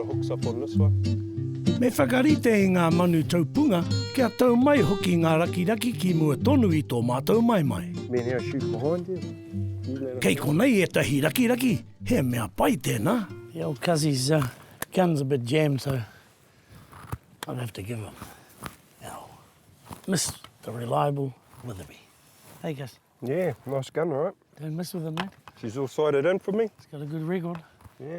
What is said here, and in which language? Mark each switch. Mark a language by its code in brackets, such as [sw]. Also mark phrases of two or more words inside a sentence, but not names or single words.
[en] up on this one. [mi] Me whakarite i ngā manu taupunga, kia tau mai hoki ngā rakiraki ki mua tonu i tō mātou mai. [en] Men here shoot behind you. [mi] Kei konei e tahi rakiraki, he mea pai tēnā. [en] The old cuzzy's gun's a bit jammed, so I'll have to give him. Mr. Reliable Witherby. Hey, Gus. Yeah, nice gun, right? Don't mess with him, mate. She's all sighted in for me. He's got a good record. Yeah.